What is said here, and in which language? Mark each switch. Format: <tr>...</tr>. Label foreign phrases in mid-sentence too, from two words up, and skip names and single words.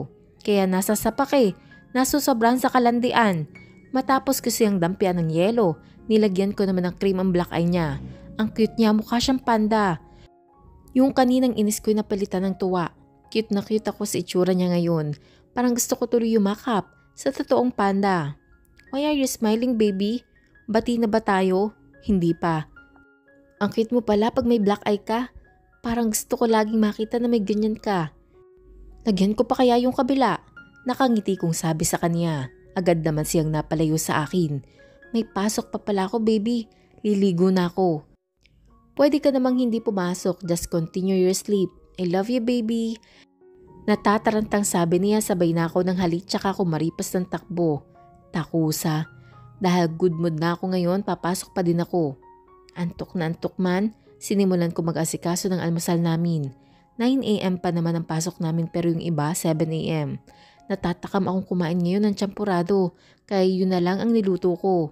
<tl>Kaya nasasapak nasusobran sa kalandian. Matapos ko siyang dampian ng yelo, nilagyan ko naman ng cream ang</tl> <en>black eye</en> <tl>niya. Ang cute niya, mukha siyang panda. Yung kaninang inis ko'y napalitan ng tuwa. Cute na cute ako sa itsura niya ngayon. Parang gusto ko tuloy yumakap sa totoong panda.</tl> <en>Why are you smiling baby?</en> <tl>Bati na ba tayo? Hindi pa. Ang cute mo pala pag may</tl> <en>black eye</en> <tl>ka. Parang gusto ko laging makita na may ganyan ka. Lagyan ko pa kaya yung kabila? Nakangiti kong sabi sa kanya. Agad naman siyang napalayo sa akin. May pasok pa pala ako baby. Liligo na ako. Pwede ka namang hindi pumasok.</tl> <en>Just continue your sleep. I love you baby.</en> <tl>Natatarantang sabi niya sabay na ako ng halik tsaka ako maripas ng takbo. Takusa. Dahil</tl> <en>good mood</en> <tl>na ako ngayon, papasok pa din ako. Antok na antok man, Sinimulan ko mag-asikaso ng almusal namin. 9 a.m. pa naman ang pasok namin pero yung iba 7 a.m. Natatakam akong kumain ngayon ng champurado kaya yun na lang ang niluto ko.</tl>